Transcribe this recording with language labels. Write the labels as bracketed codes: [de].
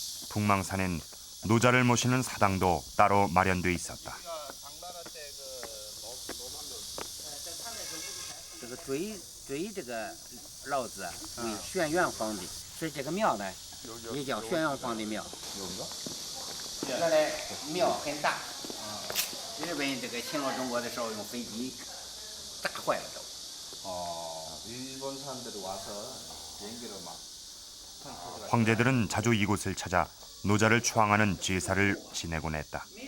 [ko] 북망산엔 노자를 모시는 사당도 따로 마련돼 있었다. [zh] 这个追这个老子为轩辕皇帝，所以这个庙呢也叫轩辕皇帝庙。原来庙很大，日本这个侵略中国的时候用飞机炸坏了都。 [ko] 일본 사람들이 와서 비행기로 막 황제들은 자주 이곳을 찾아 노자를 추앙하는 제사를 지내곤 했다.